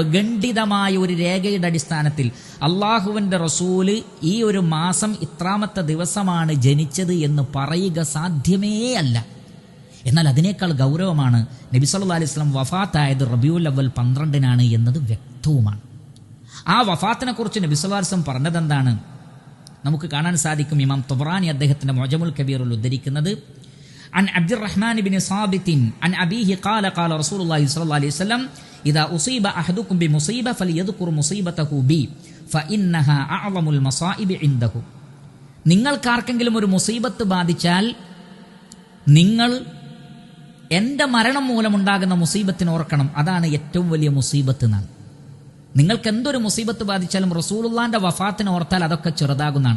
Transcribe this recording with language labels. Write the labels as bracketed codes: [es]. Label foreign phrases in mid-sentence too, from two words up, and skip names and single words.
[ml] ഖണ്ഡിതമായ ഒരു രേഖയുടെ അടിസ്ഥാനത്തിൽ അള്ളാഹുവിൻ്റെ റസൂല് ഈ ഒരു മാസം ഇത്രാമത്തെ ദിവസമാണ് ജനിച്ചത് എന്ന് പറയുക സാധ്യമേ അല്ല. എന്നാൽ അതിനേക്കാൾ ഗൗരവമാണ് നബി [ar] صلى الله عليه وسلم [ml] വഫാത്തായത് റബീഉൽ അവ്വൽ 12-നാണ് എന്നത് വ്യക്തവുമാണ്. ആ വഫാത്തിനെ കുറിച്ച് നബി [ar] صلى الله عليه وسلم [ml] പറഞ്ഞതെന്താണ് നമുക്ക് കാണാൻ സാധിക്കും. ഇമാം തബറാനി അദ്ദേഹത്തിന്റെ മുഅ്ജമുൽ കബീറിൽ ഉദ്ധരിക്കുന്നത് [ar] عن عبد الرحمن بن صابت عن أبيه قال قال رسول الله صلى الله عليه وسلم إذا أصيب أحدكم بمصيبة فليذكر مصيبته بي فإنها أعظم المصائب عنده. [ml] നിങ്ങൾക്കാർക്കെങ്കിലും ഒരു മുസീബത്ത് ബാധിച്ചാൽ നിങ്ങൾ എൻ്റെ മരണം മൂലമുണ്ടാകുന്ന മുസീബത്തിനെ ഓർക്കണം, അതാണ് ഏറ്റവും വലിയ മുസീബത്ത് എന്നാണ്. നിങ്ങൾക്ക് എന്തൊരു മുസീബത്ത് ബാധിച്ചാലും റസൂലുള്ളാഹിന്റെ വഫാത്തിനെ ഓർത്താൽ അതൊക്കെ ചെറുതാകുന്നതാണ്.